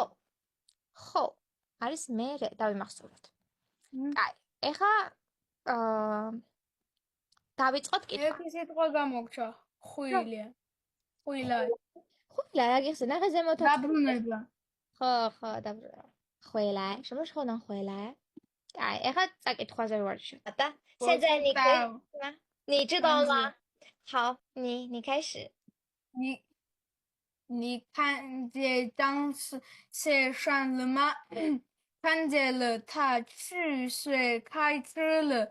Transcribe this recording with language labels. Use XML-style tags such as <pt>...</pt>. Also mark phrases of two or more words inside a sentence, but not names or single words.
<ka>ხო არის მერე, დავიმახსოვროთ. კაი, ეხლა დავიწყოთ კითხვა. ერთი სიტყვა გამოგჩა. ხუილია. ხუილა. ხუილა რა გიხსნა? ნახე ზემოთ. დაბრუნება. ხო, დაბრუნება.</ka> <zh>回来，什么时候能回来？</zh> <ka>哎，ეხლა წაკითხვაზე ვარ შევ.</ka> <zh>好的，现在你可以吗？你知道吗？好，你开始。你看见张先生了吗？看见了，他去学开车了。</zh>